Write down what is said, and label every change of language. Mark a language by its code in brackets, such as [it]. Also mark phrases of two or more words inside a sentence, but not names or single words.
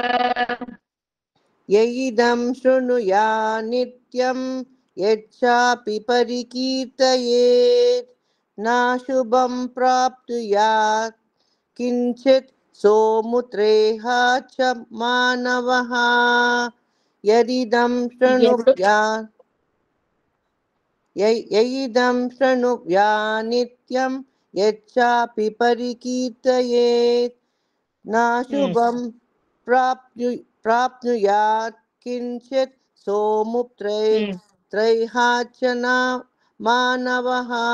[sa] యయిదం శృణుయా నిత్యం యశ్చాపి పరికీర్తయేత్. నా శుభం ప్రాప్నుయాత్ కించిత్ సోముత్రేహ చ మానవః. ಯದಿದಂ [kn] ಎರಡು [sa] ಯಯಿದಂ ಶೃಣುವ್ಯಾ ನಿತ್ಯಂ ಯಚ್ಚಾಪಿ ಪರಿಕೀರ್ತಯೇತ್ ನಾಶುಭಂ ಪ್ರಾಪ್ನುಯಾತ್ ಕಿಂಚಿತ್ ಸೋಮುತ್ರೈಹಾಚನ ಮಾನವಃ.